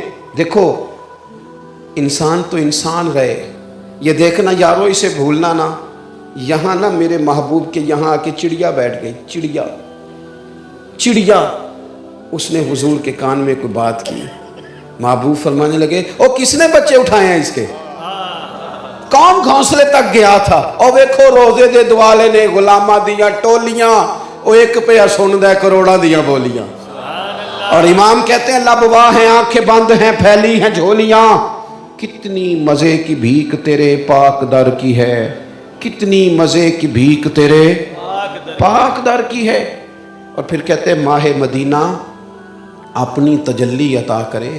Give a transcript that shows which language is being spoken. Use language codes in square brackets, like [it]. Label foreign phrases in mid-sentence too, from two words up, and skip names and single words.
[ur] دیکھو انسان تو انسان رہے, یہ دیکھنا یارو اسے بھولنا نا. یہاں نا میرے محبوب کے یہاں آ کے چڑیا بیٹھ گئی, چڑیا. اس نے حضور کے کان میں کوئی بات کی. محبوب فرمانے لگے, او کس نے بچے اٹھائے ہیں اس کے؟ کون گھونسلے تک گیا تھا؟ [pa] او ویکھو روزے دے دوالے نے غلاماں دیاں ٹولیاں, او ایک پہ سن دے کروڑاں دیاں بولیاں. [ur] اور امام کہتے ہیں لب واہ ہیں, آنکھیں بند ہیں, پھیلی ہیں جھولیاں. کتنی مزے کی بھیک تیرے پاک در کی ہے, کتنی مزے کی بھیک تیرے پاک در کی ہے. اور پھر کہتے ہیں ماہ مدینہ اپنی تجلی عطا کرے.